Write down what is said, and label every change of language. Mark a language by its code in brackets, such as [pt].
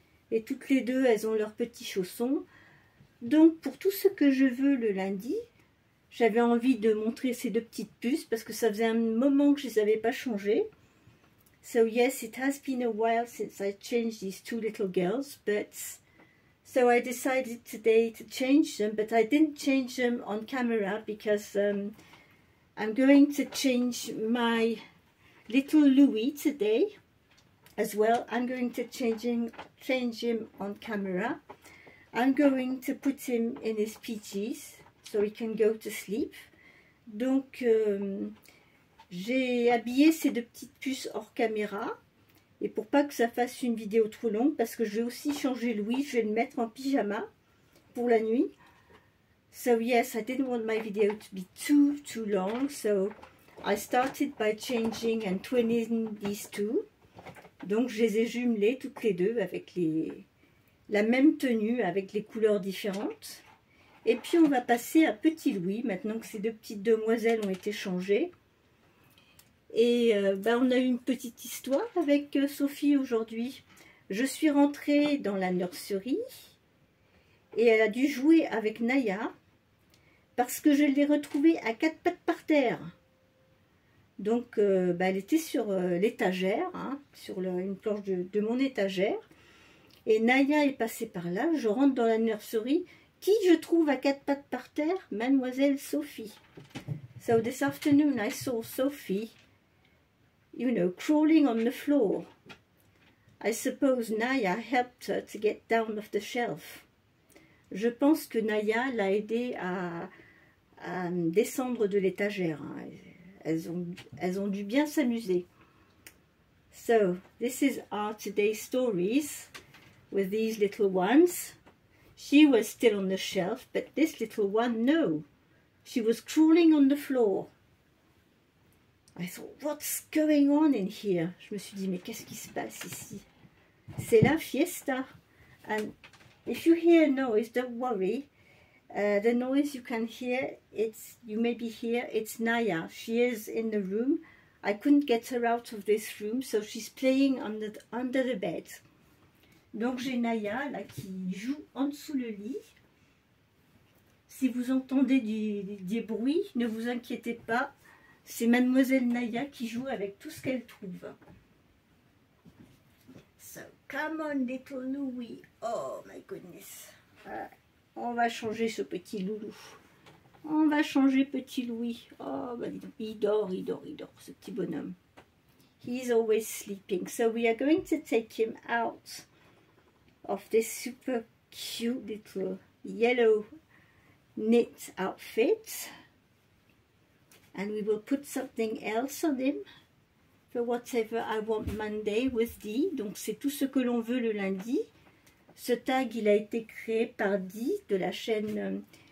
[fr] Et toutes les deux, elles ont leurs petits chaussons. Donc pour tout ce que je veux le lundi, j'avais envie de montrer ces deux petites puces parce que ça faisait un moment que je ne les avais pas changées. [en] So yes, it has been a while since I changed these two little girls, but... So I decided today to change them, but I didn't change them on camera because I'm going to change my little Louis today as well. I'm going to change him on camera. I'm going to put him in his PJs so he can go to sleep. [fr] Donc j'ai habillé ces deux petites puces hors caméra. Et pour pas que ça fasse une vidéo trop longue, parce que je vais aussi changer Louis, je vais le mettre en pyjama pour la nuit. [en] So yes, I didn't want my video to be too long, so I started by changing and twinning these two. [fr] Donc je les ai jumelées toutes les deux avec la même tenue, avec les couleurs différentes. Et puis on va passer à Petit Louis, maintenant que ces deux petites demoiselles ont été changées. Et on a eu une petite histoire avec Sophie aujourd'hui. Je suis rentrée dans la nurserie et elle a dû jouer avec Naya parce que je l'ai retrouvée à quatre pattes par terre. Donc elle était sur l'étagère, hein, sur une planche de mon étagère. Et Naya est passée par là. Je rentre dans la nurserie. Qui je trouve à quatre pattes par terre? Mademoiselle Sophie. [en] So this afternoon I saw Sophie, you know, crawling on the floor. I suppose Naya helped her to get down off the shelf. [fr] Je pense que Naya l'a aidée à descendre de l'étagère. Hein. Elles ont dû bien s'amuser. [en] So, this is our today's stories with these little ones. She was still on the shelf, but this little one, no. She was crawling on the floor. I thought, what's going on in here? [fr] Je me suis dit, mais qu'est-ce qui se passe ici? C'est la fiesta. [en] And if you hear noise, don't worry. The noise you can hear, you maybe hear, it's Naya. She is in the room I couldn't get her out of this room, so she's playing under the bed. [fr] Donc j'ai Naya là qui joue en dessous le lit. Si vous entendez des bruits, ne vous inquiétez pas, c'est Mademoiselle Naya qui joue avec tout ce qu'elle trouve. [en] So, come on little Louis. Oh my goodness. [fr] On va changer ce petit loulou. On va changer petit Louis. Oh, bah, il dort, ce petit bonhomme. [en] He's always sleeping. So we are going to take him out of this super cute little yellow knit outfit. And we will put something else on him. For whatever I want Monday with Dee. [fr] Donc c'est tout ce que l'on veut le lundi. Ce tag, il a été créé par Dee de la chaîne...